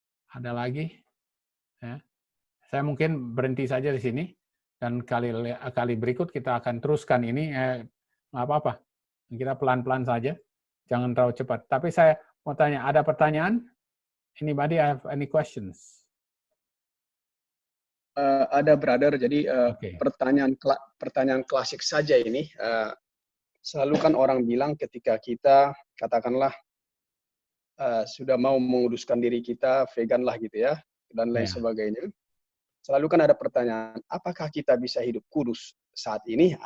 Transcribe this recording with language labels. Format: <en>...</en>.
<id>Ada lagi? Ya. Saya mungkin berhenti saja di sini dan kali berikut kita akan teruskan ini. Nggak apa-apa. Kita pelan-pelan saja. Jangan terlalu cepat. Tapi saya mau tanya, ada pertanyaan?</id> <en>Anybody have any questions?</en> <id>Ada brother. Jadi Okay. pertanyaan klasik saja ini. Selalu kan orang bilang ketika kita katakanlah sudah mau menguduskan diri kita, vegan lah gitu ya, dan lain sebagainya. Selalu kan ada pertanyaan, apakah kita bisa hidup kudus saat ini?</id>